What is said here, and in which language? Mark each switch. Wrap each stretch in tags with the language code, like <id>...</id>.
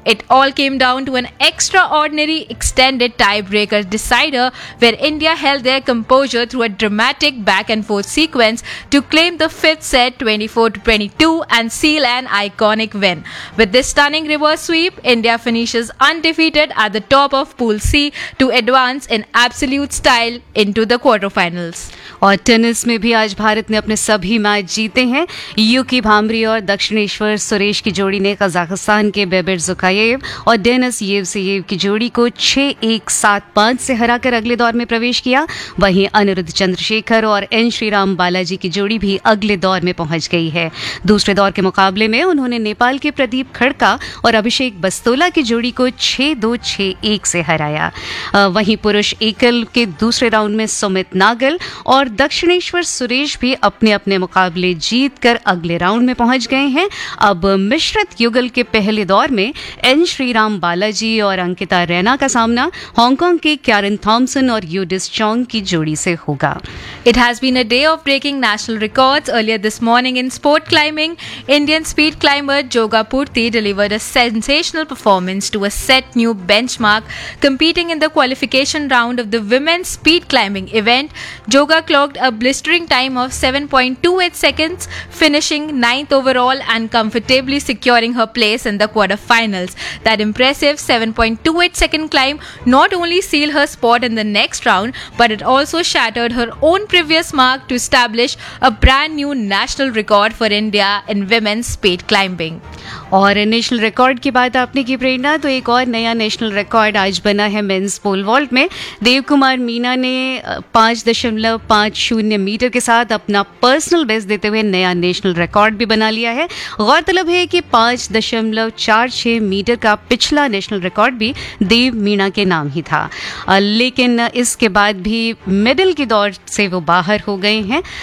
<en>It all came down to an extraordinary extended tiebreaker decider, where India held their composure through a dramatic back and forth sequence to claim the fifth set 24-22 and seal an iconic win. With this stunning reverse sweep, India finishes undefeated at the top of Pool C to advance in absolute style into the quarterfinals.</en> <hi>और tennis में भी आज भारत ने अपने सभी match जीते हैं। यूकी भामरी और दक्षिणेश्वर सुरेश की जोड़ी ने कजाकिस्तान के बेबर जुकायेव और डेनिस येवसेयेव की जोड़ी को 6-1-7-5 से हराकर अगले दौर में प्रवेश किया। वहीं अनिरुद्ध चंद्रशेखर और एन श्रीराम बालाजी की जोड़ी भी अगले दौर में पहुंच गई है। दूसरे दौर के मुकाबले में उन्होंने नेपाल के प्रदीप खड़का और अभिषेक बस्तोला की जोड़ी को 6-2-6-1 से हराया। वहीं पुरुष एकल के दूसरे राउंड में सुमित नागल और दक्षिणेश्वर सुरेश भी अपने अपने मुकाबले जीत कर अगले राउंड में पहुंच गए हैं। अब मिश्रित युगल के पहले दौर में एन श्रीराम बालाजी और अंकिता रैना का सामना हांगकांग के कैरन थॉमसन और यूडिस चोंग की जोड़ी से होगा।</hi> <en>It has been a day of breaking national records. Earlier this morning in sport climbing, Indian speed climber Joga Purti delivered a sensational performance to a set new benchmark competing in the qualification round of the women's speed climbing event. Joga clocked a blistering time of 7.28 seconds, finishing 9th overall and comfortably securing her place in the quarterfinals. That impressive 7.28 second climb not only sealed her spot in the next round, but it also shattered her own previous mark to establish a brand new national record for India in women's speed climbing.</en> <hi>और national record की बात आपने की प्रेरणा, तो एक और नया national record आज बना है मेंस पोल वॉल्ट में। देव कुमार मीना ने 5.50 मीटर के साथ अपना पर्सनल बेस्ट देते हुए नया नेशनल रिकॉर्ड भी बना लिया है। गौरतलब है कि 5.46 मीटर का पिछला नेशनल रिकॉर्ड भी देव मीना के नाम ही था, लेकिन इसके बाद भी मेडल की दौड़ से वो बाहर हो गए हैं।</hi>